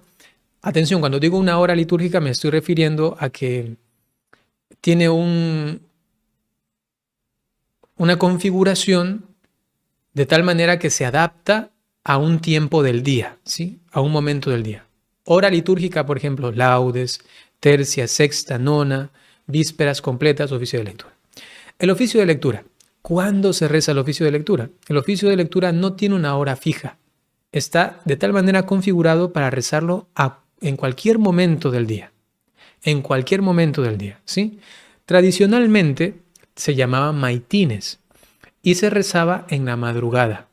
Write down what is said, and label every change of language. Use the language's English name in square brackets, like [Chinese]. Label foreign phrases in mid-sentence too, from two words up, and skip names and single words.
[Spanish] Atención, cuando digo una hora litúrgica me estoy refiriendo a que tiene una configuración de tal manera que se adapta a un tiempo del día, ¿sí? A un momento del día. Hora litúrgica, por ejemplo, laudes, tercia, sexta, nona, vísperas completas, oficio de lectura. El oficio de lectura. ¿Cuándo se reza el oficio de lectura? El oficio de lectura no tiene una hora fija. Está de tal manera configurado para rezarlo en cualquier momento del día. En cualquier momento del día, ¿sí? Tradicionalmente se llamaban maitines y se rezaba en la madrugada.